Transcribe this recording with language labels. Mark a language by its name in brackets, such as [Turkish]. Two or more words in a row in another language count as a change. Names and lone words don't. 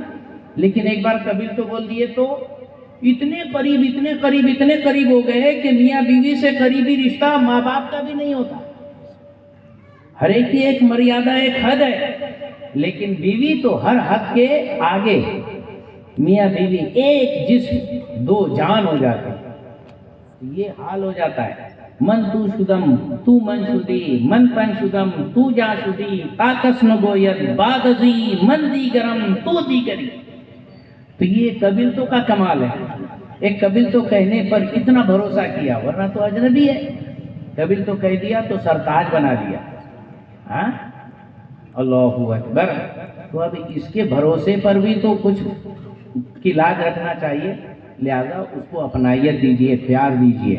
[Urdu] لیکن ایک بار قبیل تو بول دیے تو اتنے قریب ہو گئے کہ میاں بیوی سے قریبی رشتہ ماں باپ کا بھی نہیں ہوتا۔ ہر ایک کی ایک مریادہ، ایک حد ہے، لیکن بیوی تو ہر حد کے آگے، میاں بیوی ایک جسم دو جان ہو جاتے، یہ حال ہو جاتا ہے۔ [Persian] من تو شدم تو من شدی، من تن شدم تو جا شدی، تاکس نگوید بعد ازی من دیگرم تو دیگری۔ [Urdu] تو یہ قبیلتوں کا کمال ہے، ایک قبیل تو کہنے پر اتنا بھروسہ کیا، ورنہ تو اجنبی ہے، قبیل تو کہہ دیا تو سرتاج بنا دیا، ہاں [Arabic] اللہ اکبر۔ [Urdu] تو اب اس کے بھروسے پر بھی تو کچھ کی لاج رکھنا چاہیے، لہذا اس کو اپنائیت دیجیے، پیار دیجیے۔